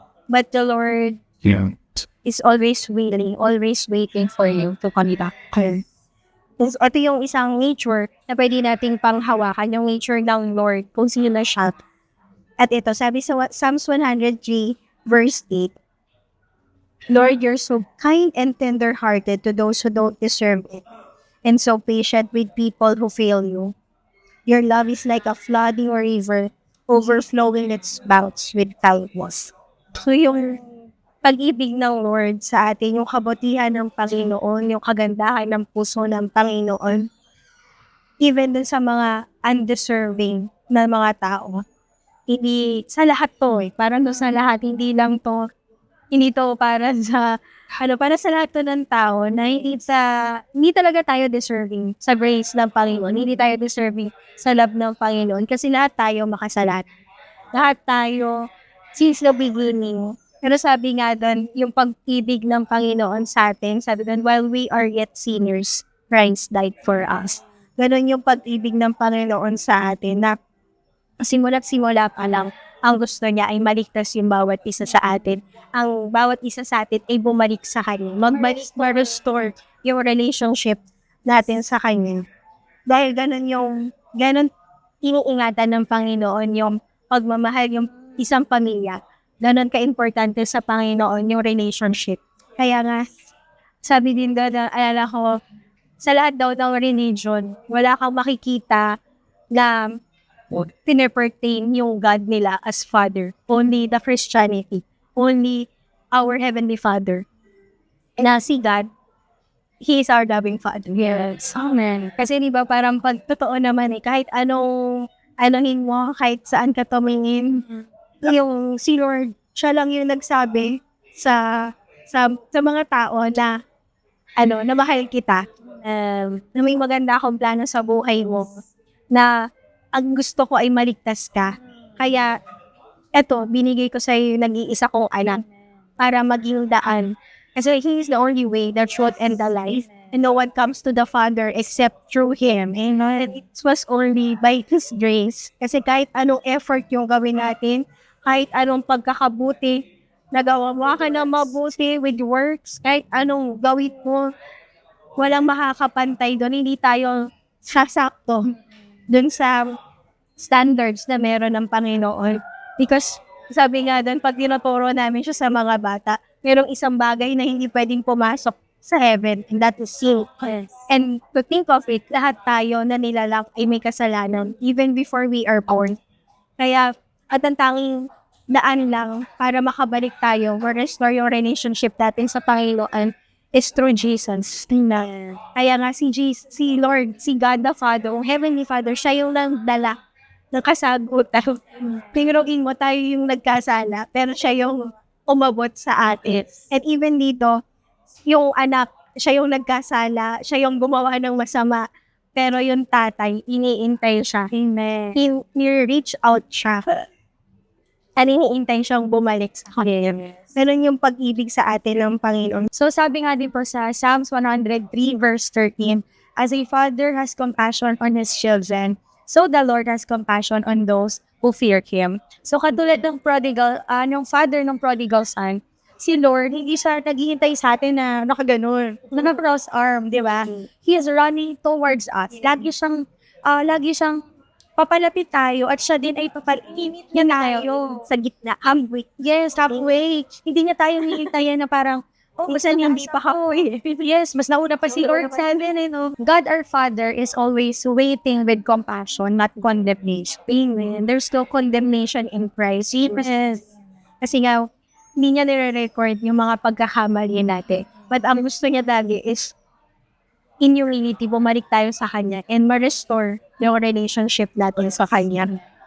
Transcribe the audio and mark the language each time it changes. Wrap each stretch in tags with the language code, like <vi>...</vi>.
<en>But the Lord is always willing, always waiting for you to come back.</en> <tl>Ito yung isang nature na pwede nating panghawakan, yung nature ng Lord, kung sino na siya. At ito, sabi sa</tl> <en>Psalms 103, verse 8, Lord, you're so kind and tender-hearted to those who don't deserve it, and so patient with people who fail you. Your love is like a flooding river, overflowing its bouts with kindness.</en> <tl>So yung pag-ibig ng Lord sa atin, yung kabutihan ng Panginoon, yung kagandahan ng puso ng Panginoon, even dun sa mga undeserving na mga tao, hindi sa lahat to parang doon sa lahat, hindi to para sa, para sa lahat to ng tao na hindi talaga tayo deserving sa grace ng Panginoon, hindi tayo deserving sa love ng Panginoon, kasi lahat tayo makasalat. Lahat tayo,</tl> <en>since the beginning.</en> <tl>Pero sabi nga doon, yung pag-ibig ng Panginoon sa atin, sabi doon,</tl> <en>while we are yet sinners, Christ died for us.</en> <tl>Ganon yung pag-ibig ng Panginoon sa atin na simula't-simula pa lang, ang gusto niya ay maligtas yung bawat isa sa atin. Ang bawat isa sa atin ay bumalik sa Kanya. Magbalik, ma-restore yung relationship natin sa Kanya. Dahil ganon iniingatan ng Panginoon yung pagmamahal, yung isang pamilya. Ganon ka-importante sa Panginoon yung relationship. Kaya nga, sabi din doon, alala ko, sa lahat daw ng religion, wala kang makikita na pinapertain yung God nila as Father.</tl> <en>Only the Christianity. Only our Heavenly Father. Na si God, He is our loving Father. Yes. Amen.</en> <tl>Kasi diba parang pag totoo naman kahit anohin mo, kahit saan ka tumingin, yung si Lord, siya lang yung nagsabi sa mga tao na na mahal kita, na may maganda akong plano sa buhay mo, na ang gusto ko ay maligtas ka. Kaya eto, binigay ko sa iyo yung nag-iisa kong anak para maging daan.</tl> <en>Kasi He is the only way, the truth, and the life. And no one comes to the Father except through Him. And it was only by His grace.</en> <tl>Kasi kahit anong effort yung gawin natin, kahit anong pagkakabuti, nagawa mo ka na mabuti with works, kahit anong gawin mo, walang makakapantay doon. Hindi tayo sasakto doon sa standards na meron ng Panginoon. Because sabi nga doon, pag tinuturo namin siya sa mga bata, merong isang bagay na hindi pwedeng pumasok sa heaven,</tl> <en>and that is sin. Yes. And to think of it,</en> <tl>lahat tayo na nilalak ay may kasalanan,</tl> <en>even before we are born.</en> <tl>Kaya, at ang tanging daan lang para makabalik tayo, ma-restore yung relationship natin sa Panginoon,</tl> <en>is through Jesus. Amen.</en> <tl>Kaya nga si Lord, si God the Father, o Heavenly Father, siya yung nagdala ng kasagutan. Tingurugin mo, tayo yung nagkasala, pero siya yung umabot sa atin. And even dito, yung anak, siya yung nagkasala, siya yung gumawa ng masama, pero yung tatay, iniintay siya.</tl> <en>Amen.</en> <tl>Ni-reach out siya. At iniintay siyang bumalik sa Kanya. Ganun yung pag-ibig sa atin ng Panginoon. So sabi nga din po sa</tl> <en>Psalms 103 verse 13, as a father has compassion on his children, so the Lord has compassion on those who fear Him.</en> <tl>So katulad ng</tl> <en>father ng prodigal son,</en> <tl>si Lord, hindi siya naghihintay sa atin na nakaganon, naka-cross arm, di ba?</tl> <en>He is running towards us.</en> <tl>Lagi siyang papalapit tayo at siya din ay papalapit niya tayo. Sa gitna, halfway. Yes, halfway. Hindi niya tayo hihintayin na parang, basta hindi pa ako eh. Yes, mas nauna pa si Lord sa atin eh, no?</tl> <en>God our Father is always waiting with compassion, not condemnation. Amen. There's no condemnation in Christ. Yes.</en> <tl>Kasi nga, hindi niya nire-record yung mga pagkakamali natin. But ang gusto niya lagi is,</tl> <en>in humility,</en> <tl>bumalik tayo sa Kanya and ma-restore yung relationship natin sa Kanya.</tl>